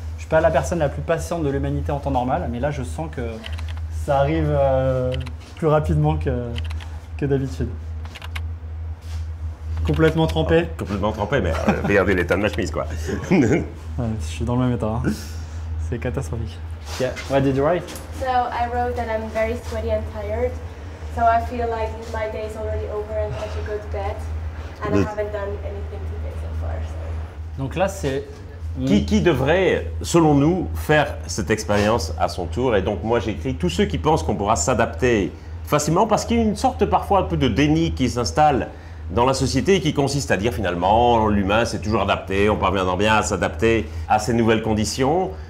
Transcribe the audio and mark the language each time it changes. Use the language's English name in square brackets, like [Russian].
[French] Je suis pas la personne la plus patiente de l'humanité en temps normal, mais là je sens que ça arrive plus rapidement que d'habitude. Complètement trempé. Complètement trempé, mais regardez l'état de ma chemise, quoi. Ouais, je suis dans le même état. Hein. C'est catastrophique. [English] Yeah. What did you write? So I wrote that I'm very sweaty and tired. So I feel like my day is already over and I should go to bed. And I haven't done anything today so far. So. [French] Donc là, c'est... Qui devrait, selon nous, faire cette expérience à son tour? Et donc moi j'écris tous ceux qui pensent qu'on pourra s'adapter facilement, parce qu'il y a une sorte parfois un peu de déni qui s'installe dans la société et qui consiste à dire finalement l'humain s'est toujours adapté, on parvient bien à s'adapter à ces nouvelles conditions.